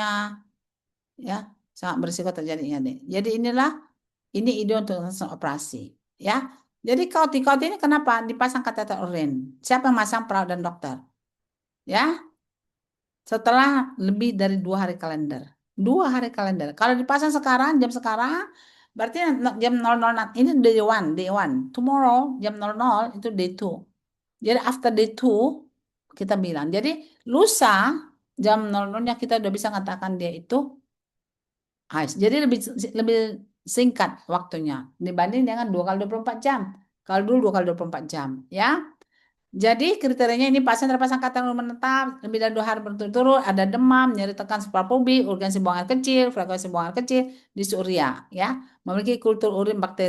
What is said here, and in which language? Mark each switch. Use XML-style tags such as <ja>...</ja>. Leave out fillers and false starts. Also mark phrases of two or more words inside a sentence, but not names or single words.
<id>Ya, sangat berisiko terjadinya deh. Jadi ini ide untuk operasi. Ya, jadi kauti ini kenapa dipasang kateter urin? Siapa yang masang? Perawat dan dokter. Ya, setelah lebih dari 2 hari kalender. 2 hari kalender. Kalau dipasang sekarang, jam sekarang, berarti jam 00, ini</id> <en>day one.</en> <id>Tomorrow, jam 00, itu</id> <en>day two.</en> <id>Jadi</id> <en>after day two,</en> <id>kita bilang. Jadi lusa, jam 00-nya kita udah bisa katakan dia itu ice. Jadi lebih singkat waktunya dibanding dengan 2 kali 24 jam. Kalau dulu 2 kali 24 jam, ya. Jadi kriterianya ini pasien terpasang kateter menetap lebih dari 2 hari berturut-turut, ada demam, nyeri tekan suprapubik, urgensi buang air kecil, frekuensi buang air kecil, disuria, ya, memiliki kultur urin bakteri.</id>